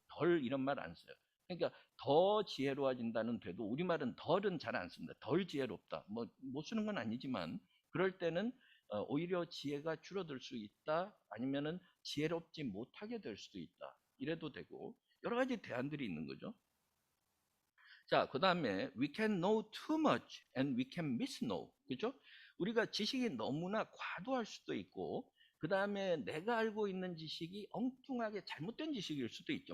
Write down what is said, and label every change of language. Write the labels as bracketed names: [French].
[Korean] 덜 이런 말 안 써요. 그러니까 더 지혜로워진다는 돼도 우리말은 덜은 잘 안 씁니다. 덜 지혜롭다. 뭐 못 쓰는 건 아니지만 그럴 때는 오히려 지혜가 줄어들 수 있다. 아니면은 지혜롭지 못하게 될 수도 있다. 이래도 되고 여러 가지 대안들이 있는 거죠. 자, 그 다음에 [English] we can know too much and we can misknow. [Korean] 그죠? 우리가 지식이 너무나 과도할 수도 있고, 그 다음에 내가 알고 있는 지식이 엉뚱하게 잘못된 지식일 수도 있죠.